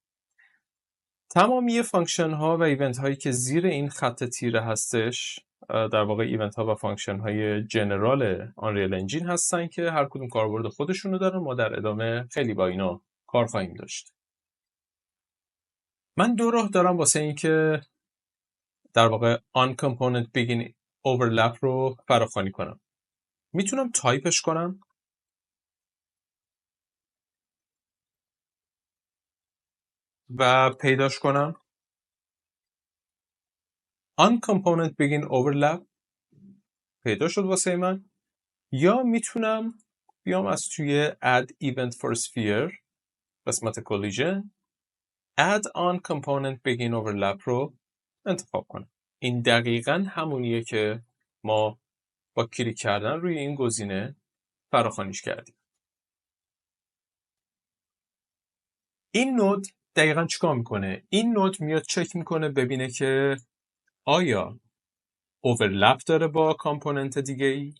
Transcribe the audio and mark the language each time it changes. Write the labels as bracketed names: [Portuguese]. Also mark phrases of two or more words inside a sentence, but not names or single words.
[Persian] تمامی فانکشن ها و ایونت هایی که زیر این خط تیره هستش در واقع ایونت ها و فانکشن های جنرال آنریل انجین هستن که هر کدوم کاربرد خودشونو دارن. ما در ادامه خیلی با اینا کار خواهیم داشت. من دو راه دارم واسه این که در واقع [English] on component begin overlap [Persian] رو فراخوانی کنم. میتونم تایپش کنم و پیداش کنم. [English] on component begin overlap [Persian] پیدا شد واسه من. یا میتونم بیام از توی [English] add event for sphere [Persian] قسمت [English] collision add on component begin overlap [Persian] رو انتخاب کنم. این دقیقاً همونیه که ما با کلیک کردن روی این گزینه فراخوانیش کردیم. این نود دقیقاً چیکار میکنه؟ این نود میاد چک میکنه ببینه که آیا اوورلپ داره با کامپوننت دیگه ای؟